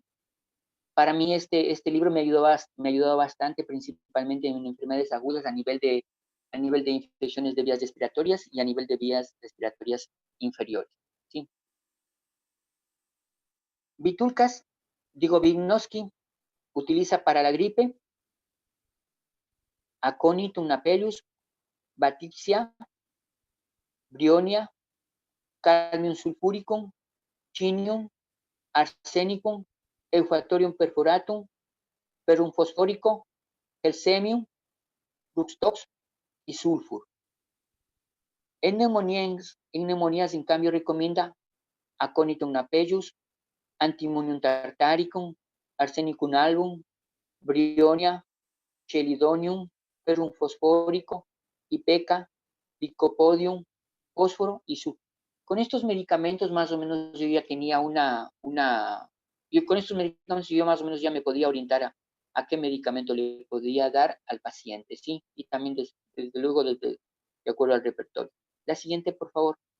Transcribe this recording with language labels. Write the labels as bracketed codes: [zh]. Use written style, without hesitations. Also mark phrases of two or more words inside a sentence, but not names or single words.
[es] Para mí este libro me ayudó bastante, principalmente en enfermedades agudas a nivel de infecciones de vías respiratorias y a nivel de vías respiratorias inferiores. ¿Sí? Vygotsky utiliza para la gripe Aconitum napellus, Baticsia, Bryonia, Cadmium sulfuricum, Chinium, Arsenicum, Euphratorium perforatum, Ferrum fosfórico, Helsemium, Ruxtox y Sulfur. En neumonías, en cambio, recomienda Aconitum napellus, Antimonium tartaricum, Arsenicum album, Bryonia, Chelidonium, Ferrum fosfórico, Ipeca, Lycopodium, fósforo y sulfuro. Con estos medicamentos más o menos yo ya tenía con estos medicamentos yo más o menos ya me podía orientar a qué medicamento le podía dar al paciente, ¿sí? Y también desde luego de acuerdo al repertorio. La siguiente, por favor.